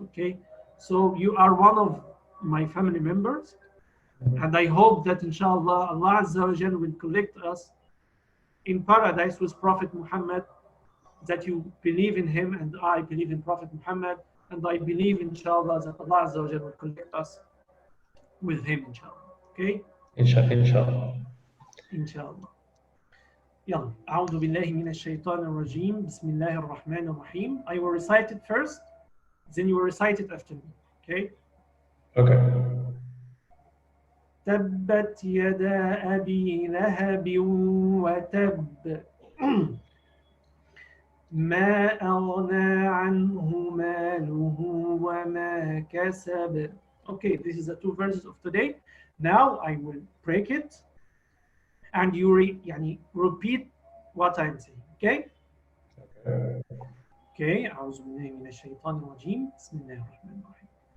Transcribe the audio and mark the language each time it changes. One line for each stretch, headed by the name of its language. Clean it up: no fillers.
English: Okay, so you are one of my family members, and I hope that inshallah Allah Azza wa Jal will collect us in paradise with Prophet Muhammad, that you believe in him and I believe in Prophet Muhammad, and I believe inshallah that Allah Azza wa Jal will collect us with him inshallah. Okay, Inshallah. inshallah.
Arabic: يلا أعوذ بالله من الشيطان الرجيم بسم الله الرحمن الرحيم.
English: I will recite it first, then you will recite it after me. Okay. Okay.
Arabic: تبت يدا أبي لهب وتب ما أغنى عنه ماله وما كسب.
English: Okay, this is the two verses of today. Now I will break it and you repeat what I'm saying. Okay? Okay.
Arabic: أعوذ بالله من الشيطان الرجيم بسم الله الرحمن الرحيم.